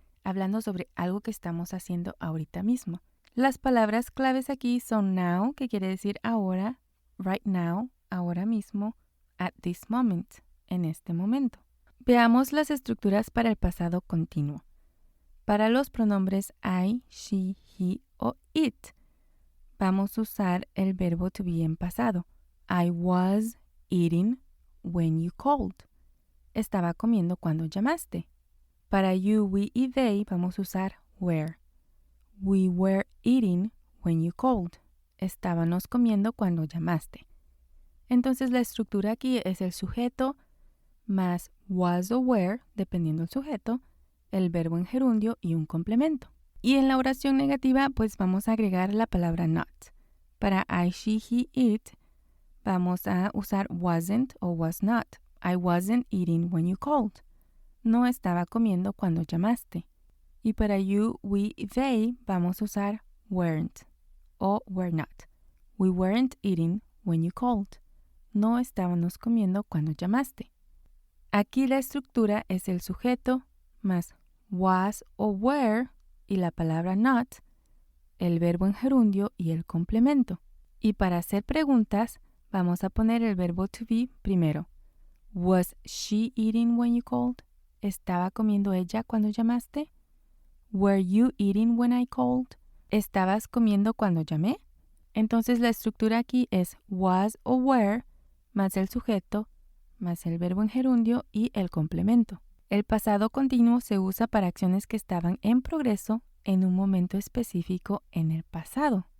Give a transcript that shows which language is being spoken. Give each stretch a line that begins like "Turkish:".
Spanish: hablando sobre algo que estamos haciendo ahorita mismo. Las palabras claves aquí son now, que quiere decir ahora, right now, ahora mismo, at this moment, en este momento. Veamos las estructuras para el pasado continuo. Para los pronombres I, she, he o it, vamos a usar el verbo to be en pasado.
English: I was eating when you called.
Spanish: Estaba comiendo cuando llamaste. Para you, we y they vamos a usar were.
English: We were eating when you called.
Spanish: Estábamos comiendo cuando llamaste. Entonces la estructura aquí es el sujeto más was o were, dependiendo del sujeto, el verbo en gerundio y un complemento. Y en la oración negativa, pues vamos a agregar la palabra not. Para I, she, he, it, vamos a usar wasn't o was not.
English: I wasn't eating when you called.
Spanish: No estaba comiendo cuando llamaste. Y para you, we, they, vamos a usar weren't o were not.
English: We weren't eating when you called.
Spanish: No estábamos comiendo cuando llamaste. Aquí la estructura es el sujeto más was o were y la palabra not, el verbo en gerundio y el complemento. Y para hacer preguntas, vamos a poner el verbo to be primero.
English: Was she eating when you called?
Spanish: ¿Estaba comiendo ella cuando llamaste?
English: Were you eating when I called?
Spanish: ¿Estabas comiendo cuando llamé? Entonces la estructura aquí es was o were más el sujeto más el verbo en gerundio y el complemento. El pasado continuo se usa para acciones que estaban en progreso en un momento específico en el pasado.